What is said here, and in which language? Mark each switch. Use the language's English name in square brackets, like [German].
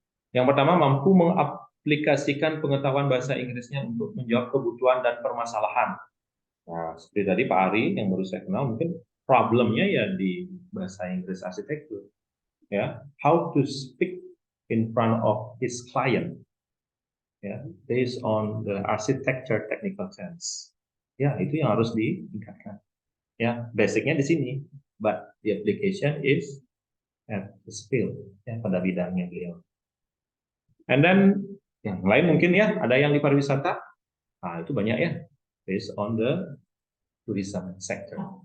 [Indonesian] Yang pertama, mampu mengaplikasikan pengetahuan bahasa Inggrisnya untuk menjawab kebutuhan dan permasalahan. Nah, seperti tadi Pak Ari yang baru saya kenal, mungkin problemnya ya di bahasa Inggris arsitektur. [English] Ya, how to speak in front of his client, ya, based on the architecture technical sense. [Indonesian] Ya, itu yang harus ditingkatkan. Ya, basicnya di sini, [English] but the application is at the skill, [Indonesian] ya, pada bidangnya beliau. [English] And then [Indonesian] yang lain mungkin ya, ada yang di pariwisata, nah itu banyak ya, [English] based on the tourism sector.